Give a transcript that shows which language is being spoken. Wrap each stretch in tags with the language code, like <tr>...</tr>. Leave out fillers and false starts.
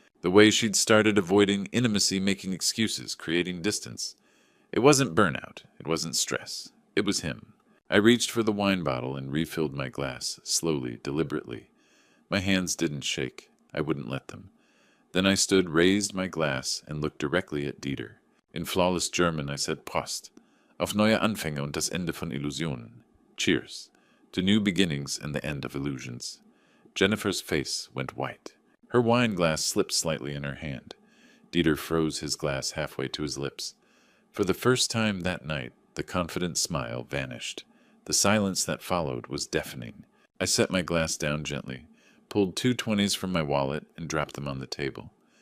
<en>The way she'd started avoiding intimacy, making excuses, creating distance. It wasn't burnout. It wasn't stress. It was him. I reached for the wine bottle and refilled my glass, slowly, deliberately. My hands didn't shake. I wouldn't let them. Then I stood, raised my glass, and looked directly at Dieter. In flawless German, I said, Prost.</en> <de>Auf neue Anfänge und das Ende von Illusionen.</de> <en>Cheers. To new beginnings and the end of illusions. Jennifer's face went white. Her wine glass slipped slightly in her hand. Dieter froze his glass halfway to his lips. For the first time that night, the confident smile vanished. The silence that followed was deafening. I set my glass down gently, pulled 2 20s from my wallet, and dropped them on the table.</en>